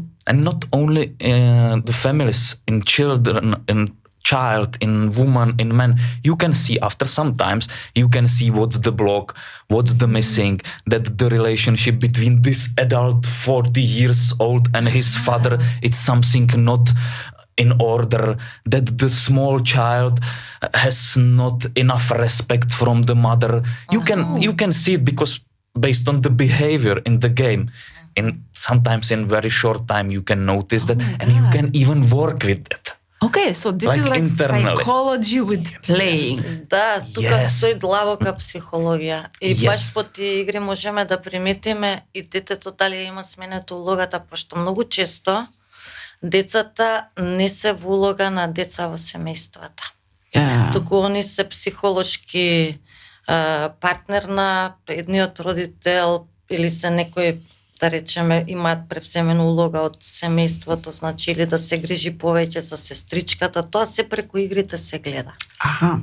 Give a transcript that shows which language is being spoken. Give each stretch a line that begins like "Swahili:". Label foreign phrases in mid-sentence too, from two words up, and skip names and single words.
English: And not only the families, in children, in child, in woman, in men, you can see after sometimes, you can see what's the block, what's the missing, that the relationship between this adult 40 years old and his father, it's something not in order, that the small child has not enough respect from the mother. You can see it because based on the behavior in the game. Sometimes in very short time you can notice that, and you can even work with it. okay, so this Like is like internally. psychology with playing.
Macedonian: Да, тука
English: Yes.
Macedonian: стои длабока психологија. И
English: Yes.
Macedonian: баш по тие игри можеме да приметиме и детето дали има сменето улогата, пошто многу често децата не се во улога на деца во семејствата.
English: Yeah.
Macedonian: Туку они се психолошки партнер на едниот родител или се некој, да речеме, имаат превземена улога од семејството, значи или да се грижи повеќе за сестричката, тоа се преку игрите се гледа.